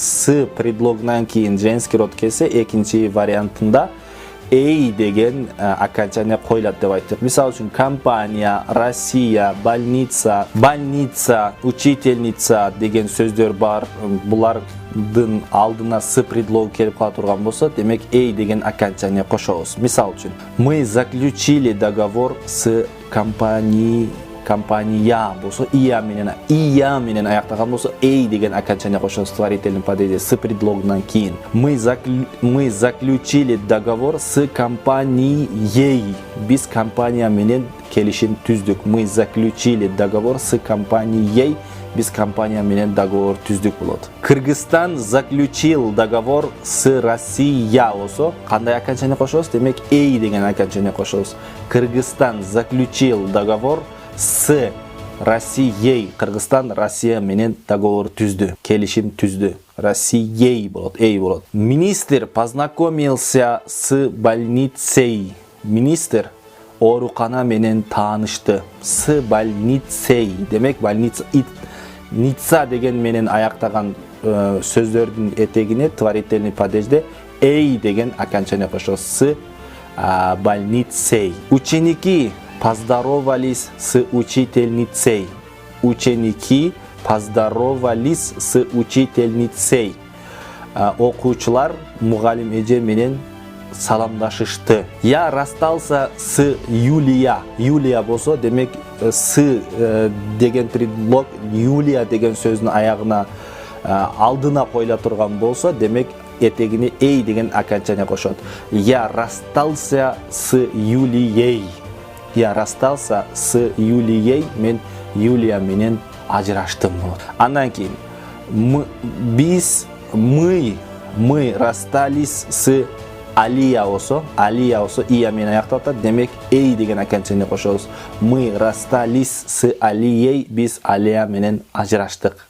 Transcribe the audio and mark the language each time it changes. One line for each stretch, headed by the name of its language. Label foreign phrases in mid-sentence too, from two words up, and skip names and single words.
Kyrgyz: С предлогунан кийин
Russian: женский род
Kyrgyz: келсе, экинчи вариантында эй деген окончание коюлат деп айттык. Мисалы үчүн компания, Россия, больница, учительница деген сөздөр бар. Булардын алдына с предлогу келип кала турган болсо, демек эй деген окончание кошобуз. Мисалы үчүн,
Russian: мы заключили договор с компания
Kyrgyz: болсо, ия менен аяктаган болсо, эй деген окончание кошобуз
Russian: творительный падеже
Kyrgyz: с предлогунан кийин.
Russian: Мы заключили договор с компанией.
Kyrgyz: Биз компания менен келишим түздүк.
Russian: Мы заключили договор с компанией.
Kyrgyz: Биз компания менен договор түздүк болот.
Russian: Кыргызстан заключил договор с Россия
Kyrgyz: болсо, кандай окончание кошобуз? Демек эй деген окончание кошобуз.
Russian: Кыргызстан заключил договор с Россией.
Kyrgyz: Кыргызстан Россия менен договор түздү, келишим түздү. Россией болот, эй болот.
Russian: Министр познакомился с больницей.
Kyrgyz: Министр оорукана менен таанышты.
Russian: С больницей.
Kyrgyz: Демек больница деген менен аяктаган сөздөрдүн этегине
Russian: творительный падежде
Kyrgyz: эй деген окончание кошобуз.
Russian: С больницей. Ученики поздоровались с учительницей. Ученики поздоровались с учительницей.
Kyrgyz: Окуучулар мугалим эже менен саламдашышты.
Russian: Я расстался с Юлия.
Kyrgyz: Юлия болсо, демек с деген предлог Юлия деген сөздүн аягына алдына коюла турган болсо, демек этегине эй деген окончание кошот.
Russian: Я расстался с Юлией. Я расстался с Юлией,
Kyrgyz: мен Юлия менен ажыраштым. Андан кийин
Russian: мы расстались с Алия
Kyrgyz: болсо, ия менен аяктап атат. Демек эй деген окончание кошобуз.
Russian: Мы расстались с Алией,
Kyrgyz: биз Алия менен ажыраштык.